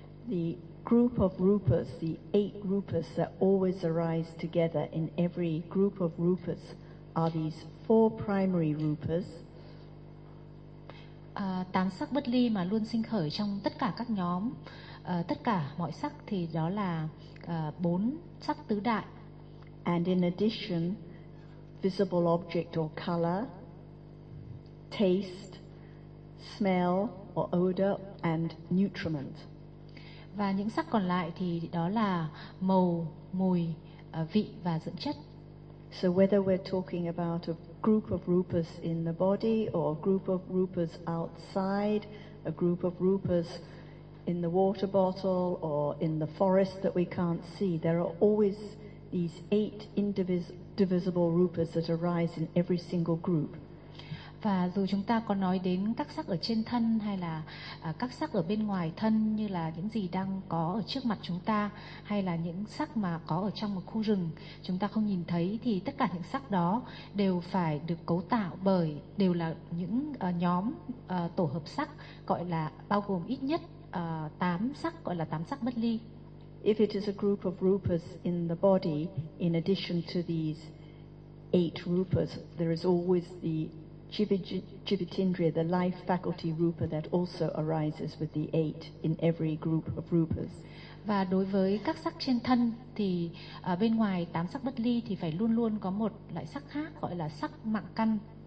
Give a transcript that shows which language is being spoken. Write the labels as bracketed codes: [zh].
[en] The group of rupas, the eight rupas that always arise together in every group of rupas are these four primary rupas. [vi] Tám sắc bất ly mà luôn sinh khởi trong tất cả các nhóm, tất cả mọi sắc thì đó là bốn sắc tứ đại. [en] And in addition, visible object or color, taste, smell or odor and nutriment. [vi] Và những sắc còn lại thì đó là màu, mùi, vị và dưỡng chất. [en] So whether we're talking about a group of rupas in the body or a group of rupas outside, a group of rupas in the water bottle or in the forest that we can't see, there are always these eight indivisible rupas that arise in every single group. [vi] Và dù chúng ta có nói đến các sắc ở trên thân hay là các sắc ở bên ngoài thân, như là những gì đang có ở trước mặt chúng ta hay là những sắc mà có ở trong một khu rừng chúng ta không nhìn thấy, thì tất cả những sắc đó đều phải được cấu tạo bởi, đều là những nhóm tổ hợp sắc gọi là bao gồm ít nhất 8 sắc gọi là 8 sắc bất ly. [en] If it is a group of rupas in the body, in addition to these 8 rupas, there is always the Jivitindriya, the life faculty rupa that also arises with the eight in every group of rupas. [vi] Và đối với các sắc trên thân thì bên ngoài tám sắc bất ly thì phải luôn luôn có một loại sắc khác gọi là sắc mạng căn.